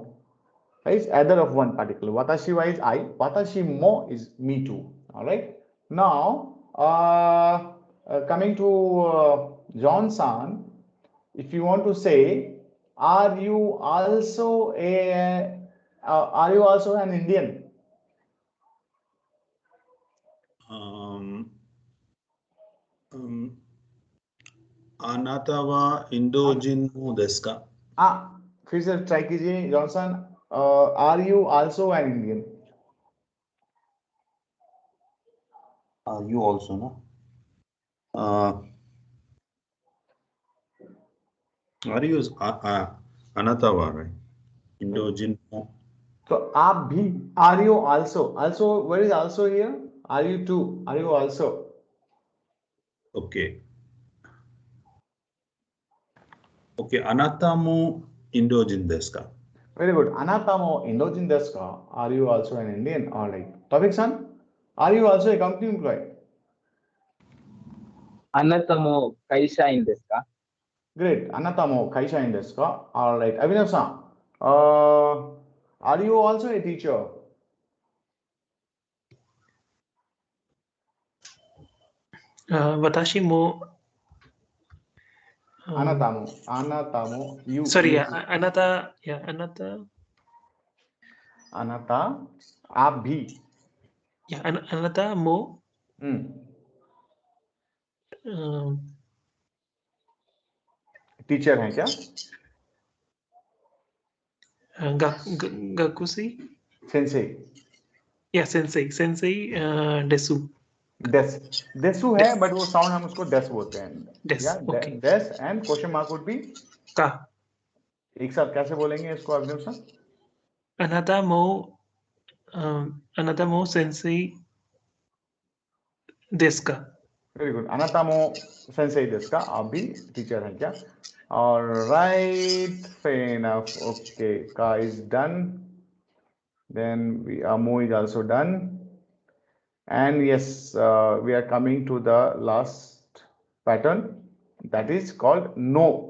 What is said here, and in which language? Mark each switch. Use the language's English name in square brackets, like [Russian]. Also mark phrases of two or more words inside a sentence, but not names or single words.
[English] Right? Either of one particle. [Japanese] Watashi wa [English] is I. [Japanese] Watashi mo [English] is me too. All right. Now, coming to John-san, if you want to say, are you also an Indian? [Japanese] Anata wa Indojin desu ka? [Hindi] फिर से ट्राई कीजिए जॉनसन. [English] Are you also an Indian? You also, no? Are you [Japanese] Anata wa, [English] right? [Japanese] Indojin. [Hindi] So आप भी. [English] Are you also? Also, where is also here? Are you too? Are you also? Okay. Okay. [Japanese] Anata mo Indojin desu ka? [English] Very good. [Japanese] Anatamo Indojin desu ka? [English] Are you also an Indian? All right. Tawfiq-san, are you also a company employee? [Japanese] Anatamo kaishain desu ka? Great. Anatamo kaishain desu ka? [English] All right. Abhinav-san, are you also a teacher? [Japanese] Watashi mo. Anatamo. You. [English] Sorry, you- yeah, anata. Yeah, anata. [Japanese] Anata. [Hindi] आप भी. [Japanese] Yeah, anata mo. [Hindi] टीचर हैं क्या? [Japanese] Gakusi. Sensei. Yeah, sensei. Sensei desu. [Hindi] देसु है बट वो साउंड हम उसको डेस बोलते हैं. [English] Des, okay. des and question mark would be [Japanese] Ka. [Hindi] एक साथ कैसे बोलेंगे इसको अभिनव सर? [Japanese] Anata mo sensei desu ka? [English] very good. [Japanese] あなたも 先生 です か? [Hindi] आप भी टीचर हैं क्या? [English] Alright, fair enough. Okay, ka is done. Then mo is also done. And yes, we are coming to the last pattern, that is called no.